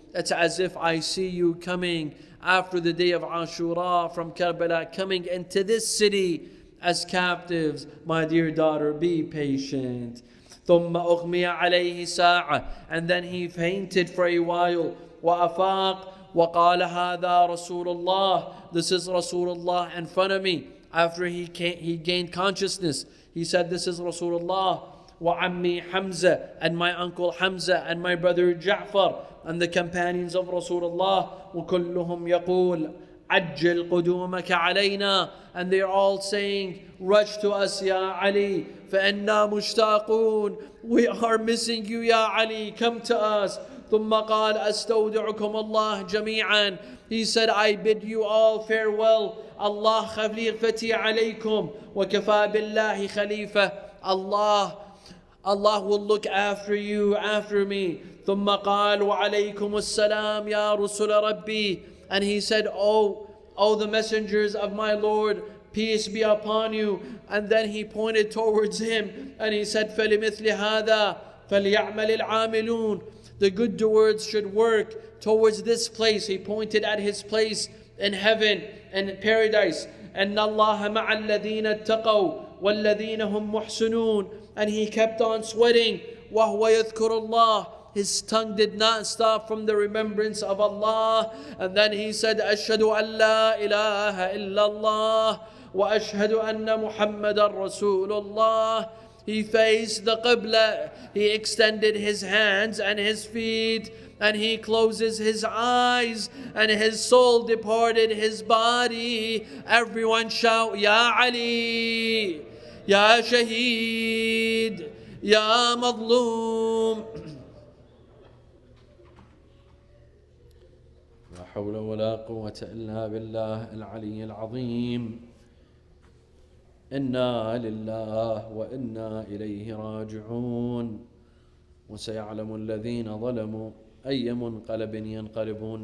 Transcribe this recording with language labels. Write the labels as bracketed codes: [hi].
[en] It's as if I see you coming after the day of Ashura from Karbala, coming into this city as captives. My dear daughter, be patient. [ar] ثم أغمي عليه ساعة. [en] And then he fainted for a while. [ar] وأفاق وقال هذا رسول الله. [en] This is Rasulullah in front of me. After he gained consciousness, he said, this is Rasulullah. [ar] وعمي حمزة, [en] and my uncle Hamza, and my brother Ja'far, and the companions of Rasulullah. [ar] وكلهم يقول عجل قدومك علينا. [en] And they're all saying, rush to us, Ya Ali, [ar] فإنا مشتاقون. [en] We are missing you, Ya Ali, come to us. [ar] ثم قال أستودعكم الله جميعا. [en] He said, I bid you all farewell. [ar] Allah خليفتي عليكم وكفى بالله خليفة. [en] Allah will look after you, after me. [ar] ثم قال وعليكم السلام يا رسل ربي. [en] And he said, oh the messengers of my Lord, peace be upon you. And then he pointed towards him and he said, [ar] فلمثل هذا فليعمل العاملون. [en] The good doers should work towards this place. He pointed at his place in heaven and paradise. [ar] أن الله مع الذين اتقوا والذين هم محسنون. [en] And he kept on sweating. [ar] وهو يذكر الله. [en] His tongue did not stop from the remembrance of Allah. And then he said, [ar] أشهد أن لا إله إلا الله وأشهد أن محمدا رسول الله. [en] He faced the Qibla. He extended his hands and his feet. And he closes his eyes. And his soul departed his body. Everyone shout, Ya Ali, Ya Shaheed, Ya Madloom. [ar] لا حول ولا قوة إلا بالله العلي العظيم. إنا لله وإنا إليه راجعون. وسيعلم الذين ظلموا أي منقلب ينقلبون.